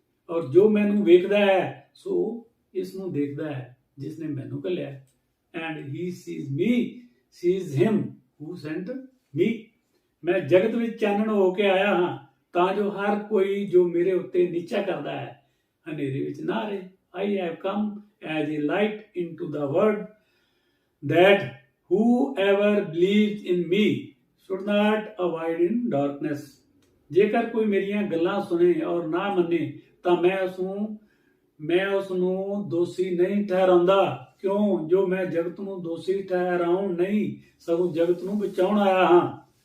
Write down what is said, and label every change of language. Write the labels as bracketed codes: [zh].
[pa] ਔਰ ਜੋ ਮੈਨੂੰ ਵੇਖਦਾ ਹੈ ਸੋ ਇਸ ਨੂੰ ਦੇਖਦਾ ਹੈ ਜਿਸਨੇ ਮੈਨੂੰ ਘੱਲਿਆ। [en] And he sees him who sent me. [pa] ਮੈਂ ਜਗਤ ਵਿੱਚ ਚਾਨਣ ਹੋ ਕੇ ਆਇਆ ਹਾਂ ਤਾਂ ਜੋ ਹਰ ਕੋਈ ਜੋ ਮੇਰੇ ਉੱਤੇ ਨਿਸ਼ਚਾ ਕਰਦਾ ਹੈ ਹਨੇਰੇ ਵਿੱਚ ਨਾ ਰਹੇ। [en] I have come as a light into the world, that whoever believes in me should not abide in darkness. [pa] ਜੇਕਰ ਕੋਈ ਮੇਰੀਆਂ ਗੱਲਾਂ ਸੁਣੇ ਔਰ ਨਾ ਮੰਨੇ ਤਾਂ ਮੈਂ ਉਸ ਨੂੰ ਮੈਂ ਉਸ ਨੂੰ ਦੋਸ਼ੀ ਨਹੀਂ ਠਹਿਰਾਉਂਦਾ। ਕਿਉਂ? ਜੋ ਮੈਂ ਜਗਤ ਨੂੰ ਦੋਸ਼ੀ ਠਹਿਰਾਉਣ ਨਹੀਂ, ਸਗੋਂ ਜਗਤ ਨੂੰ ਬਚਾਉਣ ਆਇਆ ਹਾਂ।